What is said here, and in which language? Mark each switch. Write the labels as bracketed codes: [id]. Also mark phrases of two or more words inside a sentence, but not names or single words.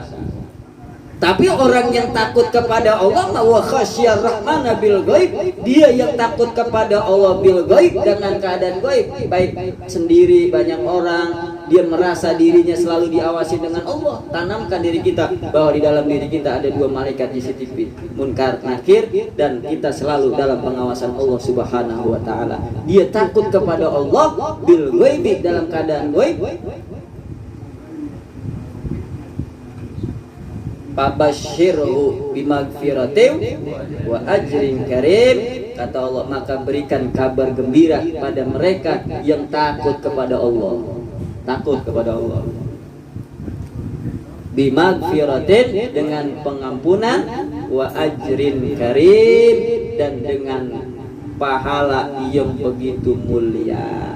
[id] Tapi orang yang takut kepada Allah, [ar] وخشي الرحمن بالغيب, [id] dia yang takut kepada Allah [ar] بالغيب, [id] dengan keadaan ghaib, baik sendiri banyak orang, dia merasa dirinya selalu diawasi dengan Allah. Tanamkan diri kita bahwa di dalam diri kita ada 2 malaikat CCTV, Munkar Nakir, dan kita selalu dalam pengawasan Allah [ar] سبحانه وتعالى. [id] Dia takut kepada Allah [ar] بالغيب, [id] dalam keadaan ghaib. [ar] فبشره بمغفرة وأجر كريم. [id] Kata Allah, maka berikan kabar gembira pada mereka yang takut kepada Allah. Takut kepada Allah. Bimagfiratin, dengan pengampunan, [ar] وأجر كريم, [id] dan dengan pahala yang begitu mulia.